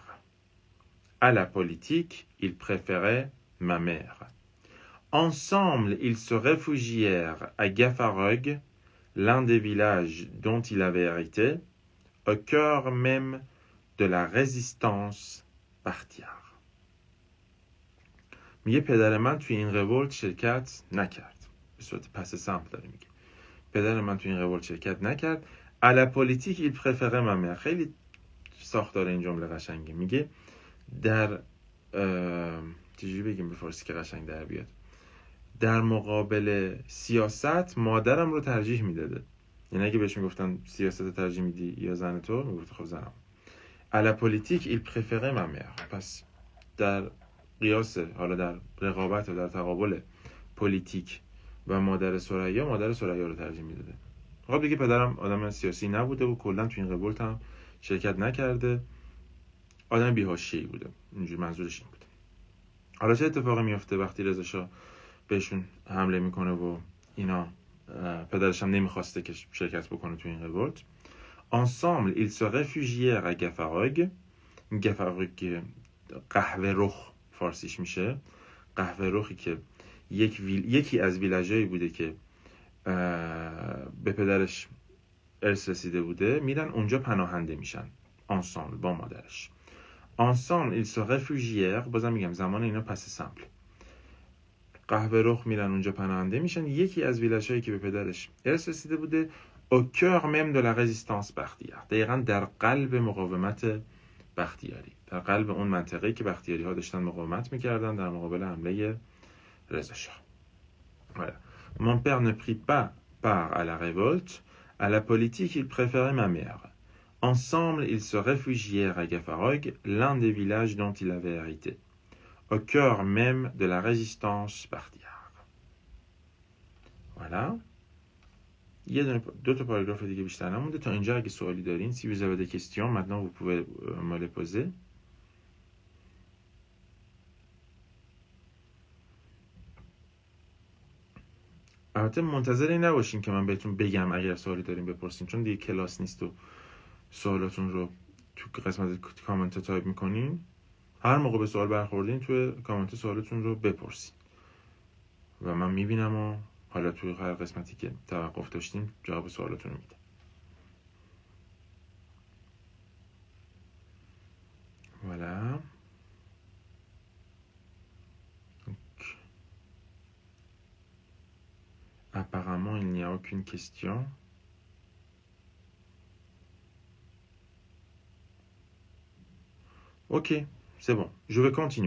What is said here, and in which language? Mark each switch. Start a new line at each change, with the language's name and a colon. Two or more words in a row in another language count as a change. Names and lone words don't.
French: À la politique, il préférait ma mère. Ensemble, ils se réfugièrent à Gaffarogue, l'un des villages dont il avait hérité, au cœur même de la résistance partière.
Persian: میگه پدر من توی این رولت شرکت نکرد. به صورت
French: passé simple
Persian: داره میگه. پدر من توی این رولت شرکت نکرد.
French: À la politique, il préférait ma mère.
Persian: خیلی ساختار این جمله قشنگه. میگه در چجوری بگیم به فارسی که قشنگ در بیاد. در مقابل سیاست مادرم رو ترجیح میداده. یعنی اگه بهش میگفتن سیاست رو ترجیح میدی یا زن تو، میگفت خب زنم.
French: À la politique, il préférait ma mère.
Persian: پس در قیاس، حالا در رقابت و در تقابل پلیتیک و مادر ثریا رو ترجیح میداده. خب دیگه پدرم آدم سیاسی نبوده و کلا تو این رولت هم شرکت نکرده. آدم بی‌حاشیه‌ای بوده. اینجوری منظورش این بود. حالا چه اتفاقی میفته وقتی رضا شاه بهشون حمله میکنه و اینا پدرش هم نمیخواسته که شرکت بکنه تو این رولت.
French: Ensemble, ils se réfugièrent à Gaffarogue.
Persian: Gaffarogue که قهوه رخ فارسیش میشه. قهوه رخی که یکی از ویلاژایی بوده که به پدرش ارث رسیده بوده، میرن اونجا پناهنده میشن. Ensemble با مادرش.
French: Ensemble, ils se réfugièrent.
Persian: بازم میگم زمان اینا
French: passé simple.
Persian: قهوه رخ میرن اونجا پناهنده میشن. یکی از ویلاژهایی که به پدرش ارث رسیده بوده،
French: au cœur même de la résistance partière.
Persian: دقیقاً در قلب مقاومت بختیاری. در قلب اون منطقه‌ای که بختیاری ها داشتن مقاومت میکردن در مقابل حمله رضا شاه.
French: Voilà. Mon père ne prit pas part à la révolte. À la politique, il préférait ma mère. Ensemble, ils se réfugièrent à Gaffarogue, l'un des villages dont il avait hérité, au cœur même de la résistance partière. Voilà.
Persian: یه دو تا پاراگراف دیگه بیشتر نمونده. تا اینجا اگه سوالی دارین
French: si vous avez des questions maintenant vous pouvez me les poser.
Persian: البته منتظر نباشین که من بهتون بگم اگر سوالی دارین بپرسین، چون دیگه کلاس نیست و سوالاتون رو تو قسمت کامنت تایپ میکنین. هر موقع به سوال برخوردین تو کامنت سوالتون رو بپرسین و من میبینم و حالا توی هر قسمتی که توقف داشتین جواب سوالاتون رو میدم.
French: Voilà. Donc, apparemment, il n'y a aucune question. Ok, c'est bon. Je vais continuer.